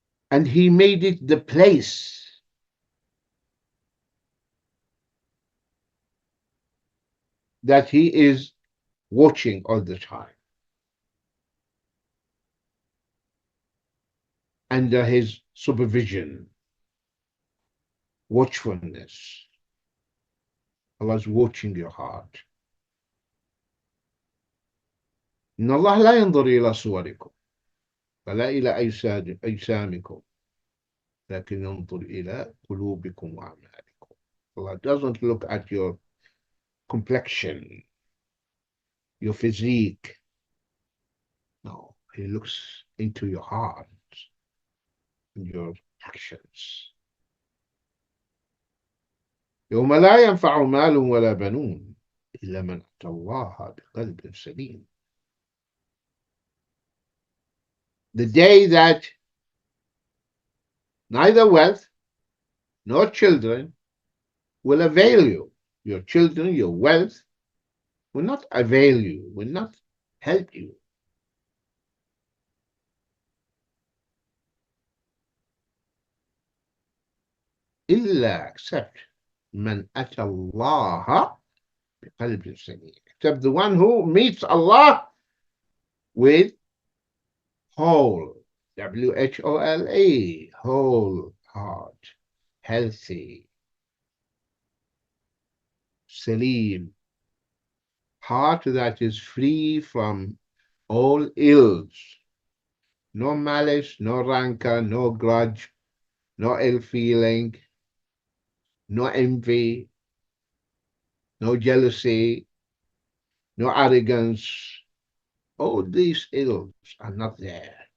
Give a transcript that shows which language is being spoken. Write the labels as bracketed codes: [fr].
[en] And he made it the place that he is watching all the time. Under his supervision, watchfulness. Allah is watching your heart. [ar] إن الله لا ينظر إلى صوركم ولا إلى أجسامكم لكن ينظر إلى قلوبكم وأعمالكم. [en] Allah doesn't look at your complexion, your physique. No, he looks into your heart and your actions. [ar] يوم لا ينفع مال ولا بنون إلا من أتى الله بقلب سليم. [en] The day that neither wealth nor children will avail you. Your children, your wealth will not avail you, will not help you. [ar] إلا [en] except [ar] من أتى الله بقلب سليم. [en] Except the one who meets Allah with whole, W-H-O-L-E, whole heart, healthy, Salim, heart that is free from all ills, no malice, no rancor, no grudge, no ill feeling, no envy, no jealousy, no arrogance. All these ills are not there.